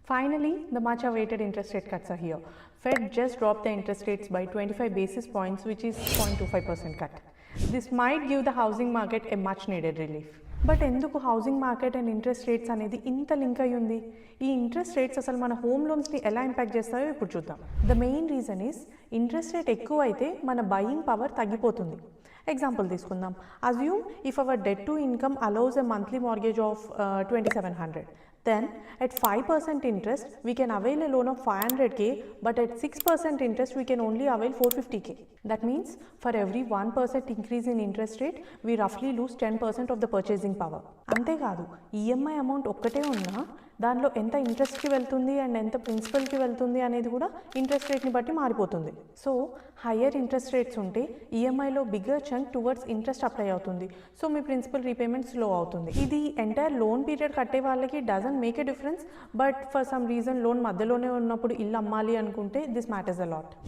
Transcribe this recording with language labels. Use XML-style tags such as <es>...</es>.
<en>Finally, the much awaited interest rate cuts are here. Fed just dropped the interest rates by 25 basis points, which is 0.25% cut. This might give the housing market a much needed relief.</en> <te>But ఎందుకు housing market and interest rates అనేది ఇంత link అయి ఉంది? ఈ interest rates అసలు మన home లోన్స్ని ఎలా impact చేస్తాయో ఇప్పుడు చూద్దాం.</te> <en>the main reason is interest rate</en> <te>ఎక్కువ అయితే మన</te> <en>Buying power తగ్గిపోతుంది. Example తీసుకుందాం. Assume if our debt to income allows a monthly mortgage of 2700. Then at 5% interest we can avail a loan of 500k, but at 6% interest we can only avail 450k. That means for every 1% increase in interest rate we roughly lose 10% of the purchasing power.</en> <te>అంతే కాదు, EMI amount ఒక్కటే ఉన్నా దానిలో ఎంత ఇంట్రెస్ట్కి వెళ్తుంది and ఎంత ప్రిన్సిపల్కి వెళ్తుంది అనేది కూడా ఇంట్రెస్ట్ రేట్ని బట్టి మారిపోతుంది. సో హయ్యర్ ఇంట్రెస్ట్ రేట్స్ ఉంటే ఈఎంఐలో bigger chunk towards interest apply అవుతుంది. సో మీ ప్రిన్సిపల్ రీపేమెంట్ స్లో అవుతుంది. ఇది ఎంటైర్ లోన్ పీరియడ్ కట్టే వాళ్ళకి</te> <en>doesn't make a difference,</en> <te>but for some reason loan మధ్యలోనే ఉన్నప్పుడు ఇల్లు అమ్మాలి అనుకుంటే</te> <en>This matters a lot.</en>